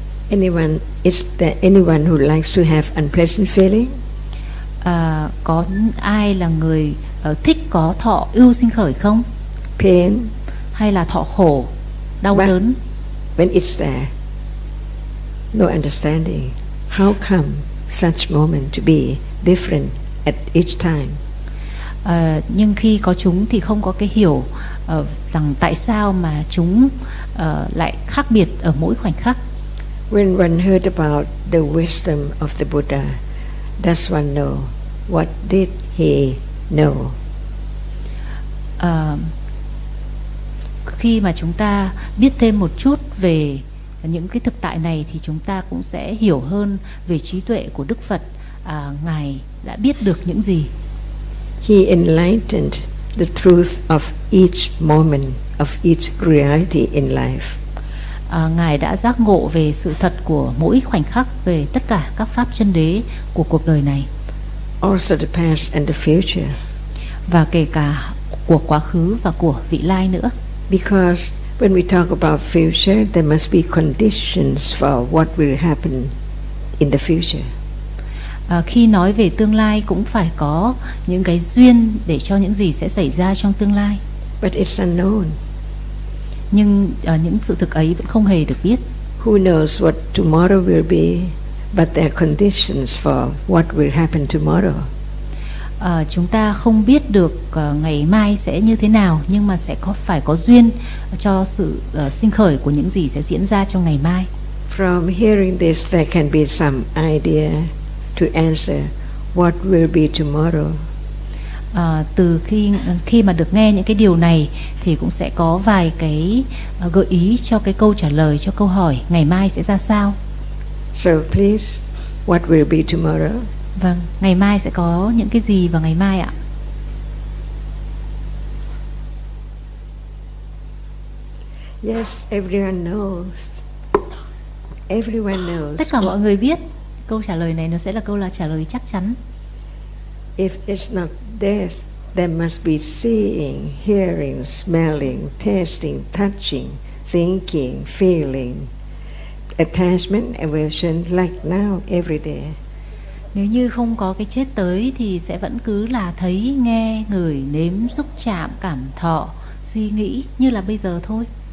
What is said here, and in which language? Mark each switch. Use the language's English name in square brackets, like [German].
[English] Anyone, is there anyone who likes to have unpleasant feeling? [Vietnamese] Có ai là người thích có thọ ưu sinh khởi không? [English] Pain. [Vietnamese] Hay là thọ khổ, đau [English] but [Vietnamese] đớn. [English] When it's there, no understanding. How come such moment to be different at each time? [Vietnamese] Nhưng khi có chúng thì không có cái hiểu rằng tại sao mà chúng lại khác biệt ở mỗi khoảnh khắc. [English] When one heard about the wisdom of the Buddha, does one know what did he know? [Vietnamese] Khi mà chúng ta biết thêm một chút về những cái thực tại này thì chúng ta cũng sẽ hiểu hơn về trí tuệ của Đức Phật. Ngài đã biết được những gì? [English] He enlightened the truth of each moment of each reality in life. [Vietnamese] Ngài đã giác ngộ về sự thật của mỗi khoảnh khắc, về tất cả các pháp chân đế của cuộc đời này. [English] Also the past and the future. [Vietnamese] Và kể cả của quá khứ và của vị lai nữa. [English] Because when we talk about future, there must be conditions for what will happen in the future. [Vietnamese] Khi nói về tương lai cũng phải có những cái duyên để cho những gì sẽ xảy ra trong tương lai. [English] But it's unknown. [Vietnamese] Nhưng những sự thực ấy vẫn không hề được biết. [English] Who knows what tomorrow will be, but there are conditions for what will happen tomorrow. [Vietnamese] Chúng ta không biết được ngày mai sẽ như thế nào, nhưng mà sẽ có phải có duyên cho sự sinh khởi của những gì sẽ diễn ra trong ngày mai. [English] From hearing this, there can be some idea to answer what will be tomorrow. [Vietnamese] Từ khi mà được nghe những cái điều này thì cũng sẽ có vài cái gợi ý cho cái câu trả lời cho câu hỏi ngày mai sẽ ra sao. [English] So please, what will be tomorrow? [Vietnamese] Vâng, ngày mai sẽ có những cái gì vào ngày mai ạ? [English] Yes, everyone knows. Everyone knows. [Vietnamese] Tất cả mọi người biết câu trả lời này, nó sẽ là câu là trả lời chắc chắn. [English] If it's not death, there must be seeing, hearing, smelling, tasting, touching, thinking, feeling, attachment, aversion, like now, every day. [Vietnamese] Nếu như không có cái chết tới thì sẽ vẫn cứ là thấy, nghe, ngửi, nếm, xúc chạm, cảm thọ, suy nghĩ như là bây giờ thôi.